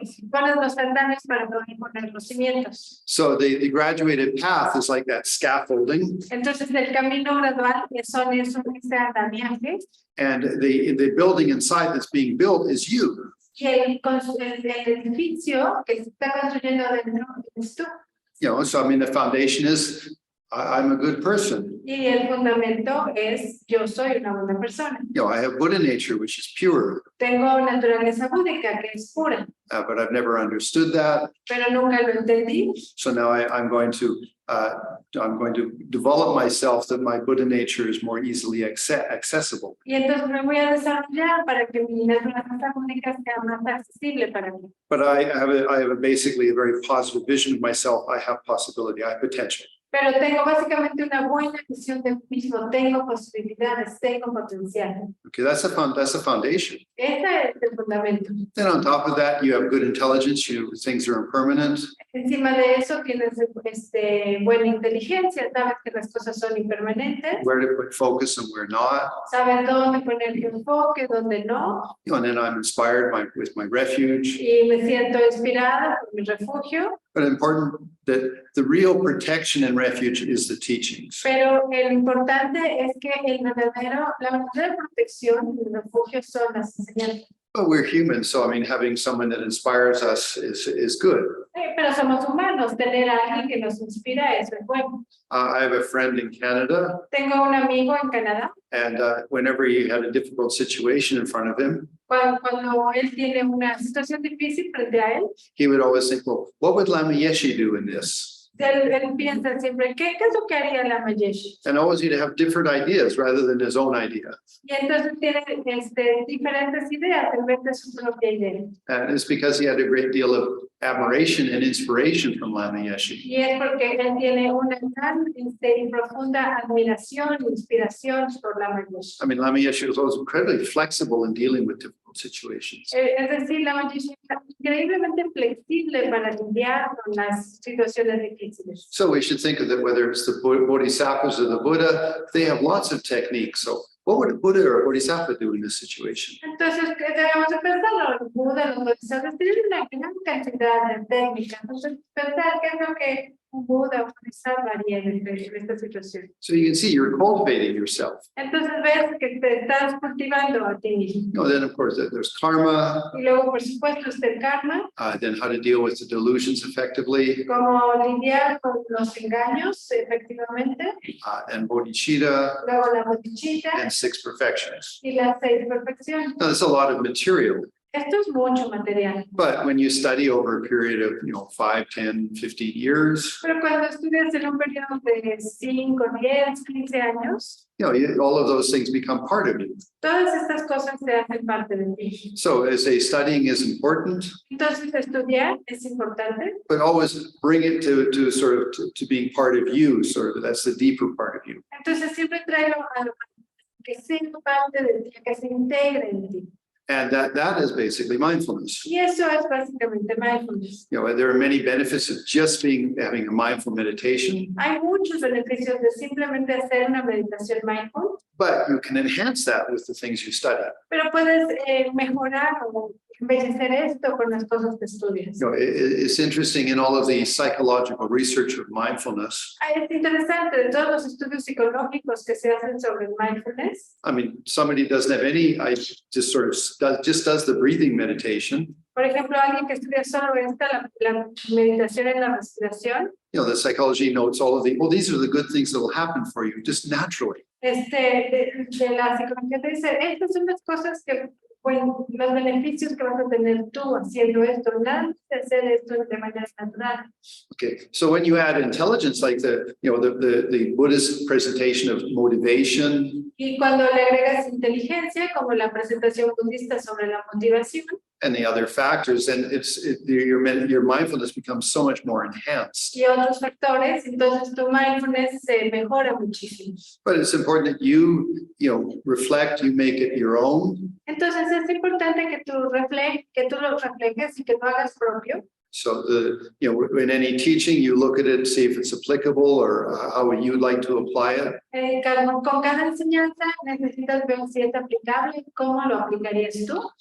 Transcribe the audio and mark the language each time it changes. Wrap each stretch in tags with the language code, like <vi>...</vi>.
<es>pones los andamios para poder poner los cimientos.</es> <en>So the graduated path is like that scaffolding,</en> <es>Entonces el camino gradual son ese andamiaje</es> <en>and the building inside that's being built is you.</en> <es>y el edificio que se está construyendo dentro es tú.</es> <en>So I mean, the foundation is I'm a good person.</en> <es>Y el fundamento es yo soy una buena persona.</es> <en>I have Buddha nature, which is pure,</en> <es>Tengo naturaleza búdica que es pura,</es> <en>but I've never understood that.</en> <es>pero nunca lo entendí.</es> <en>So now I'm going to develop myself that my Buddha nature is more easily accessible.</en> <es>Y entonces me voy a desarrollar para que mi naturaleza búdica sea más accesible para mí.</es> <en>But I have basically a very positive vision of myself. I have possibility. I have potential.</en> <es>Pero tengo básicamente una buena visión de mí mismo, tengo posibilidades, tengo potencial.</es> <en>Okay, that's the foundation.</en> <es>Ese es el fundamento.</es> <en>Then on top of that, you have good intelligence. Things are impermanent.</en> <es>Encima de eso tienes buena inteligencia, sabes que las cosas son impermanentes,</es> <en>Where to put focus and where not.</en> <es>sabes dónde poner tu enfoque, dónde no,</es> <en>And then I'm inspired with my refuge.</en> <es>y me siento inspirada por mi refugio.</es> <en>But important that the real protection and refuge is the teachings.</en> <es>Pero lo importante es que la verdadera protección y el refugio son las enseñanzas.</es> <en>But we're human, so I mean, having someone that inspires us is good.</en> <es>Pero somos humanos, tener a alguien que nos inspira, eso es bueno.</es> <en>I have a friend in Canada,</en> <es>Tengo un amigo en Canadá,</es> <en>and whenever he had a difficult situation in front of him,</en> <es>cuando él tiene una situación difícil frente a él,</es> <en>he would always think, well, what would Lama Yeshe do in this?</en> <es>él piensa siempre, ¿qué es lo que haría la Mayeshi?</es> <en>And always he'd have different ideas rather than his own idea.</en> <es>Y entonces tiene diferentes ideas en vez de su propia idea.</es> <en>And it's because he had a great deal of admiration and inspiration from Lama Yeshe.</en> <es>Y es porque él tiene una gran y profunda admiración e inspiración por la Mayeshi.</es> <en>I mean, Lama Yeshe was always incredibly flexible in dealing with difficult situations.</en> <es>Es decir, la Mayeshi es increíblemente flexible para lidiar con las situaciones difíciles.</es> <en>So we should think of that, whether it's the Bodhisattvas or the Buddha, they have lots of techniques. So what would a Buddha or a Bodhisattva do in this situation?</en> <es>Entonces, es debemos de pensarlo, el Buda, los bodhisattvas tienen una gran cantidad de técnicas, entonces pensar qué es lo que un Buda o un bodhisattva haría en esta situación.</es> <en>So you can see you're cultivating yourself.</en> <es>Entonces ves que te estás cultivando a ti mismo.</es> <en>No, then of course there's karma,</en> <es>Y luego, por supuesto, está el karma,</es> <en>then how to deal with the delusions effectively,</en> <es>cómo lidiar con los engaños, efectivamente,</es> <en>and bodhicitta,</en> <es>luego la bodhicitta</es> <en>and 6 perfections.</en> <es>y las 6 perfecciones.</es> <en>Now, there's a lot of material,</en> <es>Esto es mucho material.</es> <en>but when you study over a period of, 5, 10, 15 years,</en> <es>Pero cuando estudias en un periodo de 5, 10, 15 años,</es> <en>all of those things become part of you.</en> <es>todas estas cosas se hacen parte de ti.</es> <en>So as a studying is important,</en> <es>Entonces, estudiar es importante,</es> <en>but always bring it to sort of to being part of you, sort of that's the deeper part of you.</en> <es>entonces siempre tráelo a que sea parte de ti, a que se integre en ti.</es> <en>And that is basically mindfulness.</en> <es>Y eso es básicamente mindfulness.</es> <en>There are many benefits of just having a mindful meditation,</en> <es>Hay muchos beneficios de simplemente hacer una meditación mindful,</es> <en>but you can enhance that with the things you study.</en> <es>pero puedes mejorar o embellecer esto con las cosas que estudias.</es> <en>It's interesting in all of the psychological research of mindfulness.</en> <es>Es interesante de todos los estudios psicológicos que se hacen sobre mindfulness.</es> <en>I mean, somebody doesn't have any, I just sort of does the breathing meditation.</en> <es>Por ejemplo, alguien que estudia solo la meditación en la respiración,</es> <en>The psychology notes all of these are the good things that will happen for you just naturally.</en> <es>de la psicología te dice, estas son las cosas que, bueno, los beneficios que vas a tener tú haciendo esto, nada de hacer esto de manera natural.</es> <en>Okay, so when you add intelligence, like the Buddhist presentation of motivation,</en> <es>Y cuando le agregas inteligencia, como la presentación budista sobre la motivación,</es> <en>and the other factors, then your mindfulness becomes so much more enhanced.</en> <es>y otros factores, entonces tu mindfulness se mejora muchísimo.</es> <en>But it's important that you reflect, you make it your own.</en> <es>Entonces es importante que tú lo reflejes y que lo hagas propio.</es> <en>So in any teaching, you look at it, see if it's applicable or how would you like to apply it.</en> <es>Con cada enseñanza necesitas ver si es aplicable, cómo lo aplicarías tú.</es>